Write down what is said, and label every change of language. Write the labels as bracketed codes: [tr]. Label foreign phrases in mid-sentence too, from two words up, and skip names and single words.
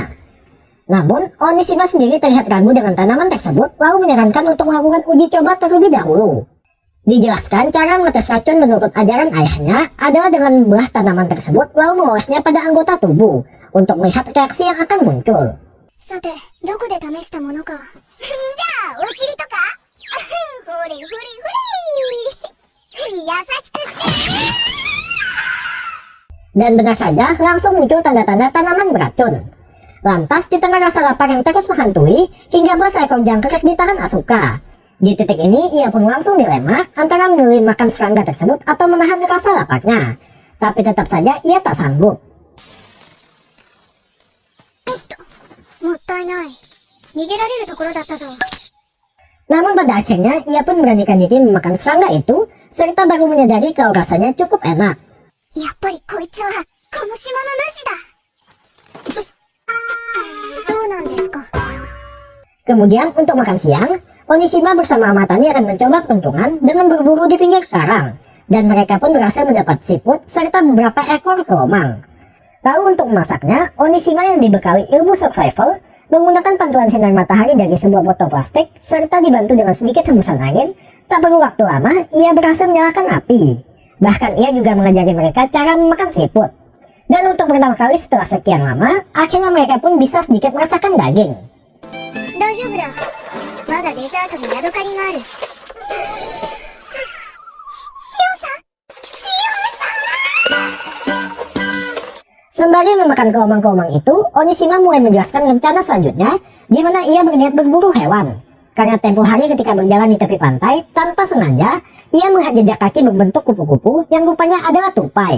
[id] Namun, Onishima sendiri terlihat ragu dengan tanaman tersebut, lalu menyarankan untuk melakukan uji coba terlebih dahulu. Dijelaskan cara mengetes racun menurut ajaran ayahnya adalah dengan membelah tanaman tersebut lalu mengolesnya pada anggota tubuh untuk melihat reaksi yang akan muncul. [ja] さて、どこで試したものか。じゃあ、お尻とかほれほれほれ優しくして。 [id] Dan benar saja, langsung muncul tanda-tanda tanaman beracun. Lantas, di tengah rasa lapar yang terus menghantui, hingga seekor jangkrik di tangan Asuka. Di titik ini, ia pun langsung dilema antara memilih makan serangga tersebut atau menahan rasa laparnya. Tapi tetap saja, ia tak sanggup. [ja] もったいない。逃げられるところだったぞ。 [id] Namun pada akhirnya, ia pun beranikan diri memakan serangga itu, serta baru menyadari kalau rasanya cukup enak. [ja] やっぱりこいつはこの島の主だ。そうなんですか。 [id] Kemudian untuk makan siang, Onishima bersama Amatani akan mencoba peruntungan dengan berburu di pinggir karang. Dan mereka pun berhasil mendapat siput serta beberapa ekor kelomang. Lalu untuk memasaknya, Onishima yang dibekali ilmu survival menggunakan pantulan sinar matahari dari sebuah botol plastik serta dibantu dengan sedikit hembusan angin. Tak perlu waktu lama, ia berhasil menyalakan api. Bahkan ia juga mengajari mereka cara memakan siput. Dan untuk pertama kali setelah sekian lama, akhirnya mereka pun bisa sedikit merasakan daging. [ja] 大丈夫だ。まだデザートにヤドカリがある。 [id] Sembari memakan kelomang-kelomang itu, Onishima mulai menjelaskan rencana selanjutnya, di mana ia berniat berburu hewan. Karena tempoh hari ketika berjalan di tepi pantai, tanpa sengaja, ia melihat jejak kaki berbentuk kupu-kupu yang rupanya adalah tupai.